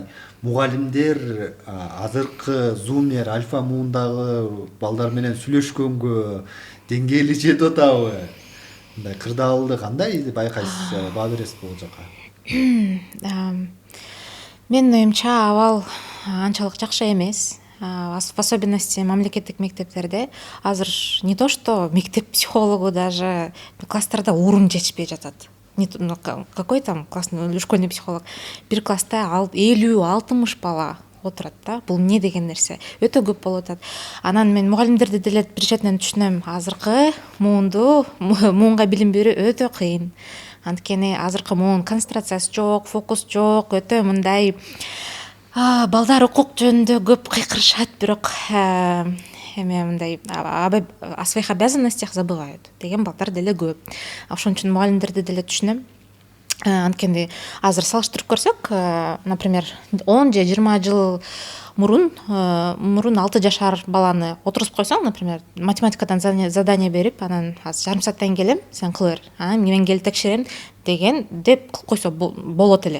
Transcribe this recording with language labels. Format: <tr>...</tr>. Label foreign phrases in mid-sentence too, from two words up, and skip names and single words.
<ky>Мугалимдер азыркы зумер, альфа муундагы балдар менен сүйлөшкөнгө деңгээли жетип атабы? Мындай кырдаалды кандай байкайсыз, баа бересиз бул жака? Менин оюмча абал анчалык жакшы эмес.</ky> <ru>В особенности</ru> <ky>мамлекеттик мектептерде азыр</ky> <ru>не то что</ru> <ky>мектеп психологу даже класстарда орун жетишпей жатат.</ky> <ru>Какой там классный школьный психолог?</ru> <ky>Бир класста 50-60 бала отурат да. Бул эмне деген нерсе? Өтө көп болуп атат. Анан мен мугалимдерди деле бир четинен түшүнөм. Азыркы муунга билим берүү өтө кыйын. Анткени азыркы муун концентрациясы жок, фокус жок, өтө мындай балдар укук жөнүндө көп кыйкырышат, бирок эме мындай</ky> <ru>о своих обязанностях забывают</ru> <ky>деген балдар деле көп. Ошон үчүн мугалимдерди деле түшүнөм. Анткени азыр салыштырып көрсөк, например, 10 же 20 жыл мурун 6 жашар баланы отургузуп койсоң, например, математикадан задание берип, анан азыр жарым сааттан келем, сен кыла бер, анан мен келип текшерем деп кылып койсо болот эле.</ky>